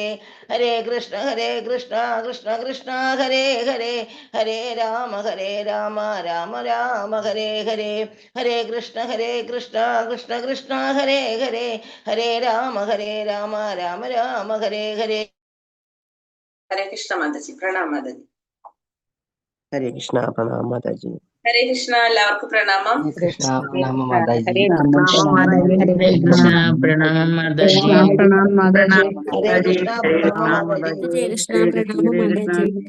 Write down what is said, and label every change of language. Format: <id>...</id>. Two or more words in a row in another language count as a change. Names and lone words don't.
<sa>ഹരേ കൃഷ്ണ കൃഷ്ണ കൃഷ്ണ ഹരേ ഹരേ. ഹരേ രാമ രാമ രാമ ഹരേ ഹരേ. ഹരേ കൃഷ്ണ കൃഷ്ണ കൃഷ്ണ ഹരേ ഹരേ. ഹരേ രാമ രാമ രാമ ഹരേ ഹരേ. ഹരേ കൃഷ്ണ</sa> <ml>മാതാജി. പ്രണാം മാതാജി.</ml> <sa>ഹരേ കൃഷ്ണ</sa> <ml>പ്രണാം മാതാജി.</ml> <sa>ഹരേ കൃഷ്ണ.</sa> <ml>എല്ലാവർക്കും പ്രണാമം. കൃഷ്ണ പ്രണാമം മാതാജി.</ml> <sa>ഹരേ കൃഷ്ണ</sa> <ml>പ്രണാമം മാതാജി. പ്രണാം മാതാജി.</ml> <sa>ഹരേ കൃഷ്ണ</sa> <ml>പ്രണാമം മാതാജി.</ml> <sa>ജയ കൃഷ്ണ</sa> <ml>പ്രണാമം മാതാജി.</ml>